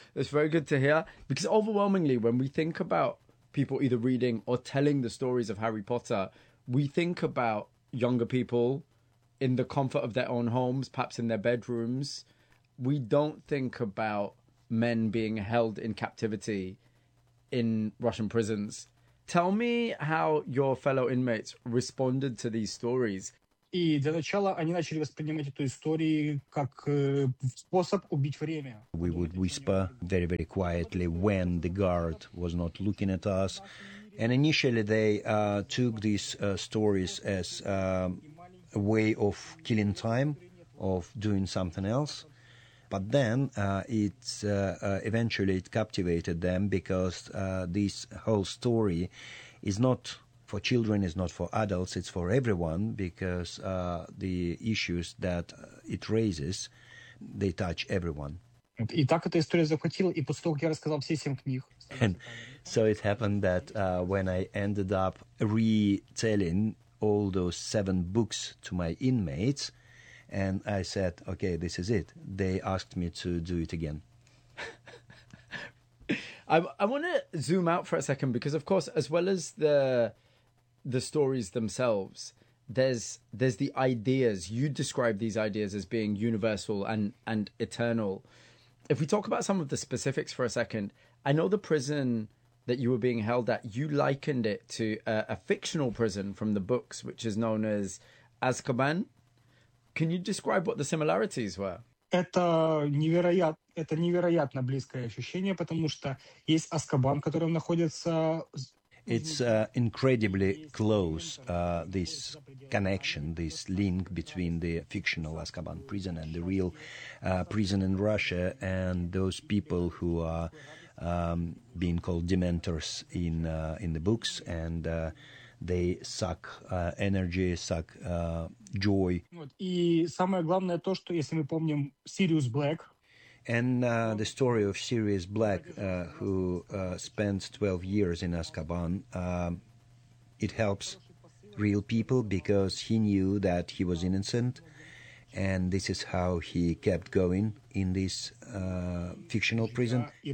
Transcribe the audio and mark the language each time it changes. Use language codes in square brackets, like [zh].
[en] It's very good to hear, because overwhelmingly when we think about people either reading or telling the stories of Harry Potter, we think about younger people in the comfort of their own homes, perhaps in their bedrooms. We don't think about men being held in captivity in Russian prisons. Tell me how your fellow inmates responded to these stories. [ru] И для начала они начали воспринимать эту историю как способ убить время. [en] We would whisper very, very quietly when the guard was not looking at us. And initially they took these stories as a way of killing time, of doing something else. But then eventually it captivated them, because this whole story is not for children, it's not for adults, it's for everyone, because the issues that it raises, they touch everyone. [ru] И так эта история захватила, и после того, как я рассказал все семь книг... [en] And so it happened that when I ended up retelling all those seven books to my inmates, and I said, okay, this is it, they asked me to do it again. I want to zoom out for a second, because, of course, as well as the stories themselves, there's the ideas. You describe these ideas as being universal and eternal. If we talk about some of the specifics for a second, I know the prison that you were being held at, you likened it to a fictional prison from the books, which is known as Azkaban. Can you describe what the similarities were? [ru] Это невероятно близкое ощущение, потому что есть Азкабан, в котором находится... [en] It's incredibly close, this connection, this link between the fictional Azkaban prison and the real prison in Russia, and those people who are being called dementors in the books, and they suck energy, suck joy. [ru] И самое главное то, что если мы помним Sirius Black. [en] And the story of Sirius Black, who spent 12 years in Azkaban, it helps real people, because he knew that he was innocent, and this is how he kept going in this fictional prison.